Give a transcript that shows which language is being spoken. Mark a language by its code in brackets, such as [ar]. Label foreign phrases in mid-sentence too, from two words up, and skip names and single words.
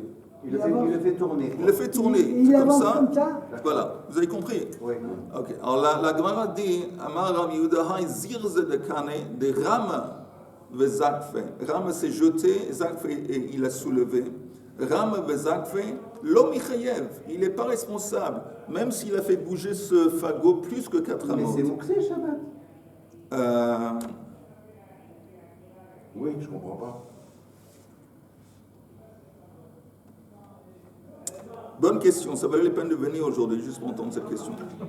[fr] Il le fait tourner. Il le fait tourner. Il comme avance ça. comme ça. Voilà. Vous avez compris? Oui. Ok. Alors la Gemara dit [arc] אמר רב יהודה האי זירזי דקני דרמא וזקפא. [fr] Rama s'est jeté, Zakfe il a soulevé. [arc] רמא וזקפא לא מיחייב. [fr] Il n'est pas responsable, même s'il a fait bouger ce fagot plus que 4 Mais amot. c'est Mouxé, Shabbat. Oui, je comprends pas. Bonne question, ça valait la peine de venir aujourd'hui juste pour entendre cette question.